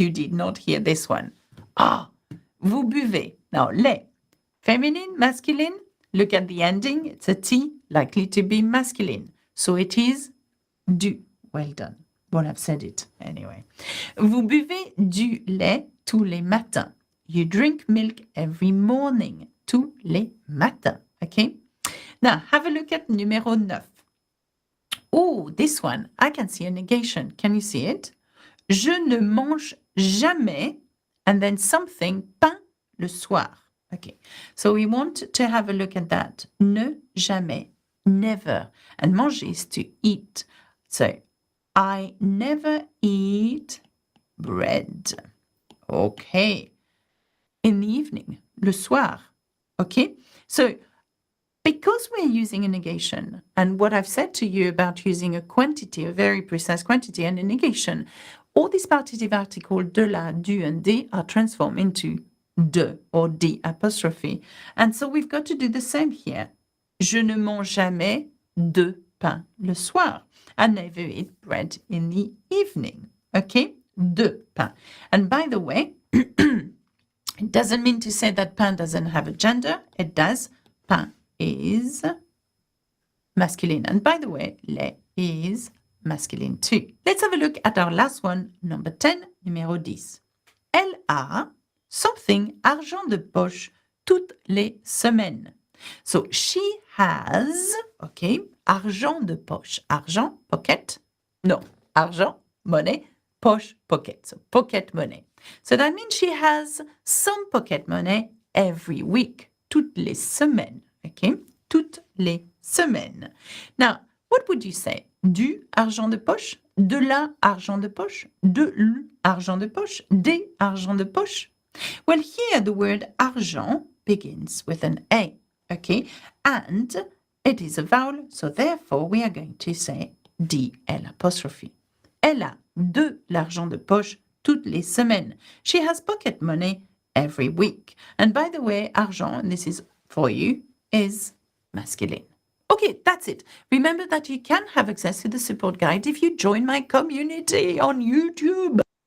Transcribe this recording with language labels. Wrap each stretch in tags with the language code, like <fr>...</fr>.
<en>You did not hear this one.</en> <fr>Ah, vous buvez.</fr> <en>Now, lait. Feminine, masculine. Look at the ending. It's a T, likely to be masculine. So it is du. Well done. Well, I've said it anyway.</en> <fr>Vous buvez du lait tous les matins.</fr> <en>You drink milk every morning.</en> <fr>Tous les matins.</fr> <en>Okay? Now, have a look at numéro 9. Oh, this one. I can see a negation. Can you see it?</en> <fr>Je ne mange jamais,</fr> <en>and then something, pain le soir. Okay, so we want to have a look at that. Ne jamais, never. And manger is to eat. So, I never eat bread. Okay. In the evening, le soir. Okay, so because we're using a negation, and what I've said to you about using a quantity, a very precise quantity, and a negation, all these partitive articles de la, du, and des are transformed into de or d apostrophe. And so we've got to do the same here.</en> <fr>Je ne mange jamais de pain le soir.</fr> <en>I never eat bread in the evening. Okay? De pain. And by the way, it doesn't mean to say that pain doesn't have a gender. It does. Pain is masculine. And by the way, lait is masculine too. Let's have a look at our last one, number 10, numéro 10.</en> <fr>Elle a something argent de poche toutes les semaines.</fr> <en>So she has, okay, argent de poche. Argent, pocket. No, argent, money, poche, pocket. So pocket money. So that means she has some pocket money every week.</en> <fr>Toutes les semaines. Okay? Toutes les semaines.</fr> <en>Now, what would you say?</en> <fr>Du argent de poche?</fr> <en>De la argent de poche?</en> <fr>De l argent de poche? Des argent de poche?</fr> <en>Well, here the word argent begins with an A, okay? And it is a vowel, so therefore we are going to say DL apostrophe.</en> <fr>Elle a de l'argent de poche toutes les semaines.</fr> <en>She has pocket money every week. And by the way, argent, and this is for you, is masculine. Okay, that's it. Remember that you can have access to the support guide if you join my community on YouTube.</en>